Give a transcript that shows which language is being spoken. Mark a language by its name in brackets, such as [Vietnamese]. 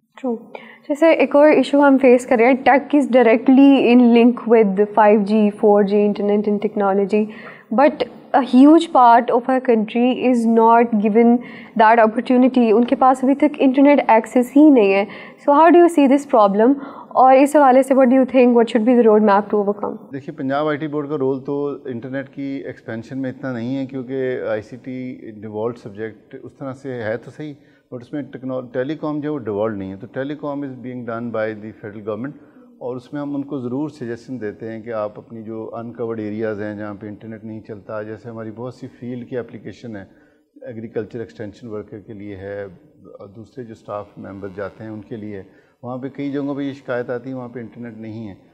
[English] True. [Urdu] جیسے ایک اور ایشو ہم فیس کر رہے ہیں, [English] Tech is directly in link with 5G 4G internet and technology, but a huge part of our country is not given that opportunity. [Urdu] ان کے پاس ابھی تک انٹرنیٹ ایکسیس ہی نہیں ہے. [English] So how do you see this problem? [Urdu] اور اس حوالے سے [English] what do you think what should be the road map to overcome? [Urdu] دیکھیے Punjab I T board کا رول تو انٹرنیٹ کی ایکسپینشن میں اتنا نہیں ہے, کیونکہ آئی سی ٹی ڈیوالوڈ سبجیکٹ اس طرح سے ہے تو صحیح, بٹ اس میں ٹیلی کام جو ہے وہ ڈیوالوڈ نہیں ہے. تو [English] telecom is being done by the federal government, [Urdu] اور اس میں ہم ان کو ضرور سجیشن دیتے ہیں کہ آپ اپنی جو انکورڈ ایریاز ہیں جہاں پہ انٹرنیٹ نہیں چلتا, جیسے ہماری بہت سی فیلڈ کی اپلیکیشن ہے, ایگریکلچر ایکسٹینشن ورکر کے لیے ہے, دوسرے جو اسٹاف ممبر جاتے ہیں ان کے لیے, وہاں پہ کئی جگہوں پہ یہ شکایت آتی ہے وہاں پہ انٹرنیٹ نہیں ہے.